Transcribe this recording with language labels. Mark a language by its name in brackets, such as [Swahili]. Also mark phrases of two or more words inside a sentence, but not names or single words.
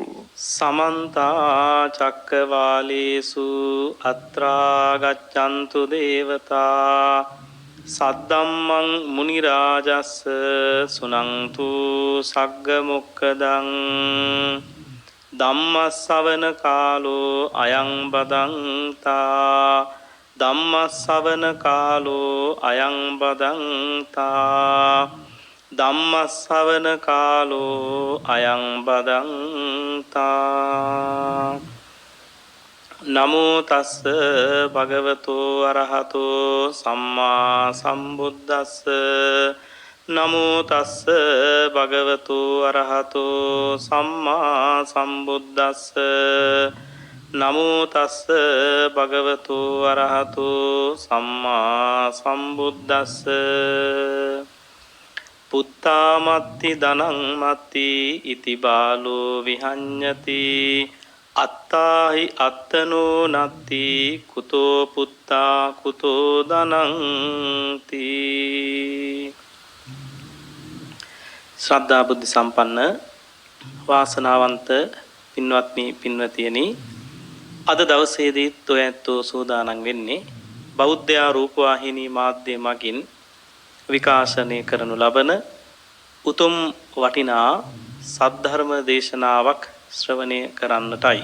[Pali] සමන්ත චක්කවාලේසු අත්‍රා ගච්ඡන්තු දේවතා සද්දම්මං මුනි රාජස්ස සුනන්තු සග්ග මොක්ඛදං ධම්මස්සවන කාලෝ අයං බදන්තා ධම්මස්සවන කාලෝ අයං බදන්තා ධම්මස්සවන කාලෝ අයං බදන්තා. නමෝ තස්ස භගවතෝ අරහතෝ සම්මා සම්බුද්දස්ස. නමෝ තස්ස භගවතෝ අරහතෝ සම්මා සම්බුද්දස්ස. නමෝ තස්ස භගවතෝ අරහතෝ සම්මා සම්බුද්දස්ස. පුත්තාමත්ති ධනං මත්ති ඉති බාලෝ විහඤ්ඤති අත්තාහි අත්තනෝ නත්ති කුතෝ පුත්තා කුතෝ ධනං තී. [Sinhala] ශ්‍රද්ධා බුද්ධ සම්පන්න වාසනාවන්ත පින්වත්නි පින්වතියනි, අද දවසේදී ඔයැත්තෝ සූදානම් වෙන්නේ බෞද්ධ රූපවාහිනී මාධ්‍ය මගින් විකාශනය කරනු ලබන උතුම් වටිනා සද්ධර්ම දේශනාවක් ශ්‍රවණය කරන්නටයි.